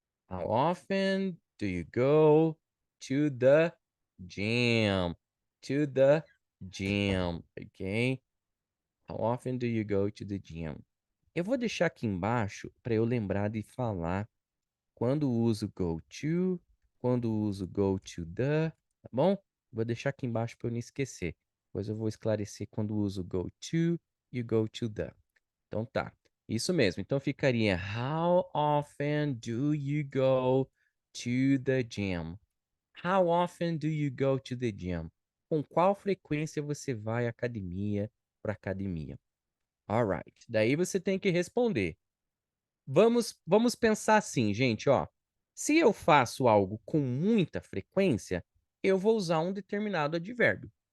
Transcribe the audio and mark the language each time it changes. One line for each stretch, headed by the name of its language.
English: How often do you go to the gym? To the gym, ok? How often do you go to the gym?
Portuguese: Eu vou deixar aqui embaixo para eu lembrar de falar quando uso go to, quando uso go to the, tá bom? Vou deixar aqui embaixo para eu não esquecer. Depois eu vou esclarecer quando uso go to e go to the. Então tá. Isso mesmo. Então ficaria
English: How often do you go to the gym? How often do you go to the gym?
Portuguese: Com qual frequência você vai à academia para academia?
English: Alright.
Portuguese: Daí você tem que responder. Vamos pensar assim, gente, ó. Se eu faço algo com muita frequência, eu vou usar um determinado advérbio.